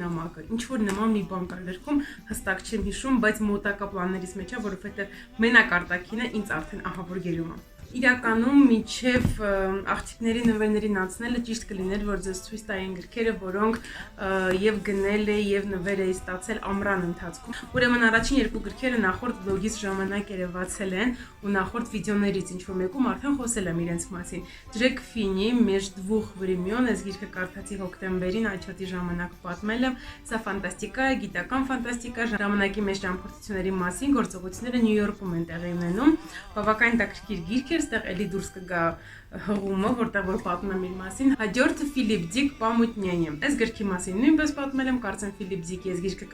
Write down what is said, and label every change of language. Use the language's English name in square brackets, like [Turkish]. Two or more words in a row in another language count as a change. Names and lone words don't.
[Armenian] նամակը։ Ինչ որ նման մի բան կար գրքում, հստակ չեմ հիշում, բայց մոտակա պլաններից մեջ է, որովհետև մենակ արտաքինը ինձ արդեն ահավոր գերում է։ Իրականում մինչև աղջիկների նվերներին անցնելը ճիշտ կլիներ, որ ձեզ ցույց տային գրքերը, որոնք եւ գնել էի եւ նվեր էի стացել ամռան ընթացքում։ Ուրեմն առաջին երկու գրքերը նախորդ վլոգից ժամանակ երևացել են ու նախորդ վիդեոներից ինչ որ մեկում արդեն խոսել եմ իրենց մասին։ Ջրեք Ֆինի «Меж двух времен» այս գիրքը կարդացի հոկտեմբերին, աչոթի ժամանակ պատմել եմ։ Սա ֆանտաստիկա է, գիտական ֆանտաստիկա, ժամանակի մեջ ճամփորդությունների մասին, գործողությունները Նյու Յորքում են տեղի ունենում։ Բավական հետաքրքիր գիրք է, ստեղ էլի դուրս կգա հղումը, որտեղ որ պատմում եմ իր մասին։ Հաջորդը Ֆիլիպ Դիկ Պամուտնյանի։ Այս գրքի մասին նույնպես պատմել եմ, կարծեմ Ֆիլիպ Դիկի այս գիրքը